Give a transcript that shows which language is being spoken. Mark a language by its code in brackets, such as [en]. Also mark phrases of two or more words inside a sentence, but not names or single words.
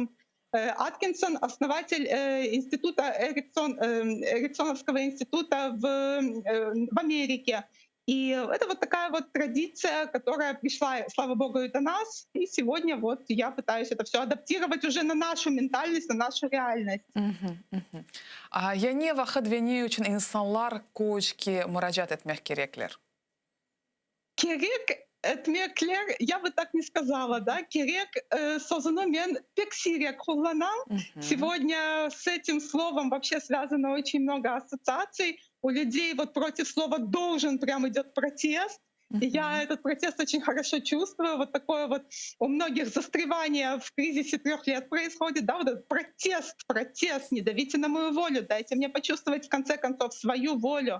[ru] Аткинсон — основатель института Эриксоновского института в Америке. И это вот такая вот традиция, которая пришла, слава богу, и до нас. И сегодня вот я пытаюсь это все адаптировать уже на нашу ментальность, на нашу реальность. [crh] Yani vakit ve ne için insanlar coach'e müracaat etmek gerekler? Gerek Этмеклер, [ru] я бы так не сказала, [crh] да, керек созыну мен пексирек хулланам. Мгм. [ru] Сегодня с этим словом вообще связано очень много ассоциаций. У людей вот против слова «должен» прям идет протест. И я Мгм. этот протест очень хорошо чувствую. Вот такое вот у многих застревание в кризисе 3 лет происходит, да, вот этот протест, не давите на мою волю, дайте мне почувствовать в конце концов свою волю.